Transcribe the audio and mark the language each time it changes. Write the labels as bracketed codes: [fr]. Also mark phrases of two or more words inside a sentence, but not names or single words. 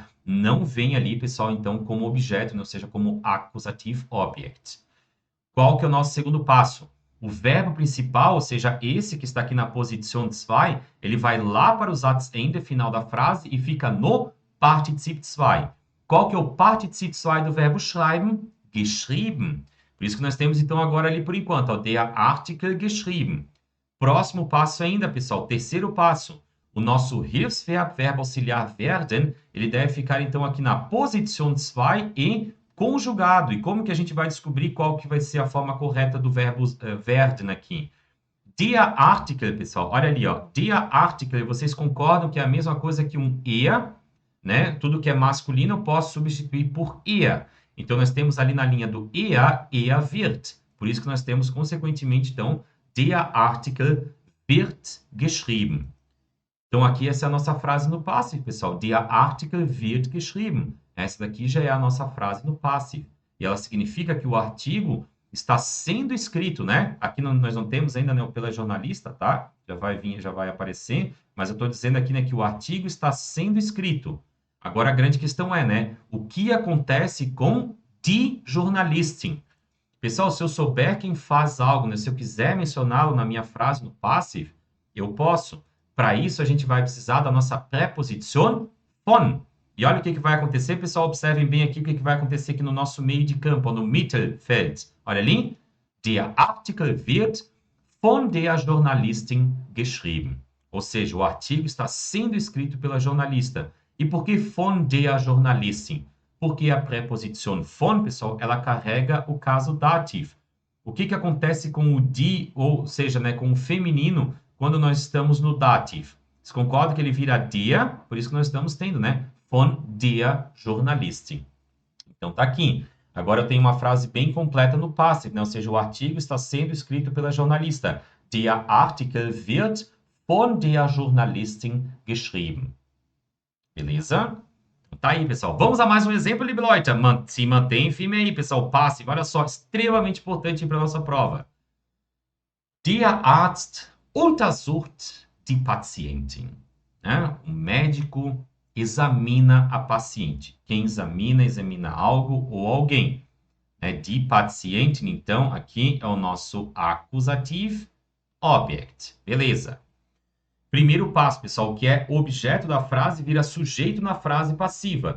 [pt] Não vem ali, pessoal, então, como objeto, ou seja, como [en] accusative object. [pt] Qual que é o nosso segundo passo? O verbo principal, ou seja, esse que está aqui na posição 2, ele vai lá para o Satzende final da frase e fica no Partizip 2. Qual que é o Partizip 2 do verbo schreiben? [de] Geschrieben. [pt] Por isso que nós temos, então, agora ali por enquanto, ó, [de] der Artikel geschrieben. [pt] Próximo passo ainda, pessoal, terceiro passo. O nosso Hilfsverb, verbo auxiliar werden, ele deve ficar, então, aqui na posição 2 e conjugado. E como que a gente vai descobrir qual que vai ser a forma correta do verbo werden aqui? [de] Der Artikel, [pt] pessoal, olha ali, ó. [de] Der Artikel, [pt] vocês concordam que é a mesma coisa que um er, né? Tudo que é masculino eu posso substituir por er. Então, nós temos ali na linha do [de] er wird. [pt] Por isso que nós temos, consequentemente, então, [de] der Artikel wird geschrieben. [pt] Então, aqui essa é a nossa frase no passive, pessoal. [de] Der Artikel wird geschrieben. [pt] Essa daqui já é a nossa frase no passive. E ela significa que o artigo está sendo escrito, né? Aqui nós não temos ainda, né, pela jornalista, tá? Já vai vir, já vai aparecer. Mas eu estou dizendo aqui, né, que o artigo está sendo escrito. Agora, a grande questão é, né? O que acontece com [de] die Journalistin? [pt] Pessoal, se eu souber quem faz algo, né, se eu quiser mencioná-lo na minha frase no passive, eu posso. Para isso, a gente vai precisar da nossa preposição von. E olha o que vai acontecer, pessoal. Observem bem aqui o que vai acontecer aqui no nosso meio de campo, no Mittelfeld. Olha ali. [de] Der Artikel wird von der Journalistin geschrieben. [pt] Ou seja, o artigo está sendo escrito pela jornalista. E por que [de] von der Journalistin? [pt] Porque a preposição von, pessoal, ela carrega o caso dativo. O que acontece com o die, ou seja, né, com o feminino, quando nós estamos no dativo? Vocês concordam que ele vira der? Por isso que nós estamos tendo, né? [de] von der Journalistin. [pt] Então tá aqui. Agora eu tenho uma frase bem completa no passive, né? Ou seja, o artigo está sendo escrito pela jornalista. [de] Der Artikel wird von der Journalistin geschrieben. [pt] Beleza? Tá aí, pessoal. Vamos a mais um exemplo, [de] liebe Leute. [pt] Se mantém firme aí, pessoal. Passive, olha só, extremamente importante para a nossa prova. [de] Der Arzt untersucht die Patientin. [pt] O médico examina a paciente. Quem examina algo ou alguém. [de] Die Patientin, [pt] então, aqui é o nosso acusativo object. Beleza. Primeiro passo, pessoal, que é objeto da frase vira sujeito na frase passiva.